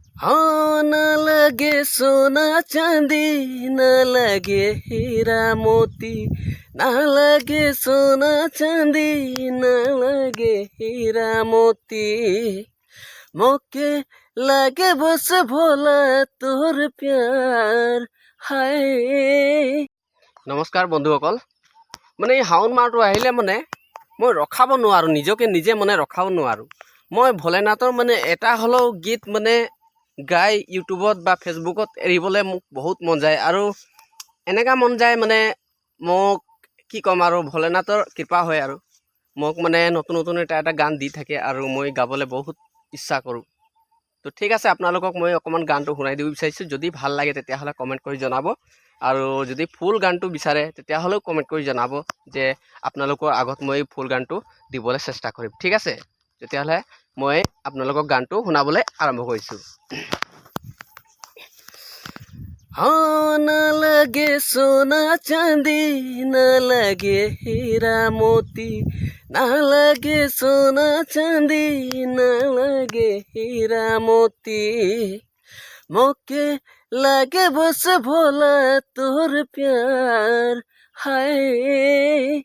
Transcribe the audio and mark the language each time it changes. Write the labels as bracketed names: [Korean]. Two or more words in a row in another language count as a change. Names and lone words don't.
[Bhojpuri] हाँ न लगे सोना चांदी, न लगे हीरा मोती, न लगे सोना चांदी, न लगे हीरा मोती, मोके लगे बस भोला तोर प्यार हाय। [Assamese] नमस्कार बंधुসকল, মানে এই শাওণ মাহটো আহিলে মানে মই ৰখাব নোৱাৰোঁ, নিজকে নিজে মানে ৰখাব নোৱাৰোঁ। মই ভোলেনাথৰ মানে এটা হ'লেও গীত মানে গাই ইউটিউবত বা ফেচবুকত এৰিবলৈ মোক বহুত মন যায়। আৰু এনেকুৱা মন যায় মানে মোক কি ক'ম আৰু, ভোলেনাথৰ কৃপা হয় আৰু মোক মানে নতুন নতুন এটা গান দি থাকে আৰু মই গাবলৈ বহুত ইচ্ছা কৰোঁ। তো ঠিক আছে, আপোনালোকক মই অকণমান গানটো শুনাই দিব বিচাৰিছোঁ। যদি ভাল লাগে তেতিয়াহ'লে কমেণ্ট কৰি জনাব, আৰু যদি ফুল গানটো বিচাৰে তেতিয়াহ'লেও কমেণ্ট কৰি জনাব যে আপোনালোকৰ আগত মই ফুল গানটো দিবলৈ চেষ্টা কৰিম। ঠিক আছে, তেতিয়াহ'লে মই আপোনালোকক গানটো শুনাবলৈ আৰম্ভ কৰিছোঁ। [Bhojpuri] हाँ न लगे सोना चांदी, न लगे हीरा मोती, न लगे सोना चांदी, न लगे हीरा मोती, मोके लगे बस भोला तोर प्यार हाय।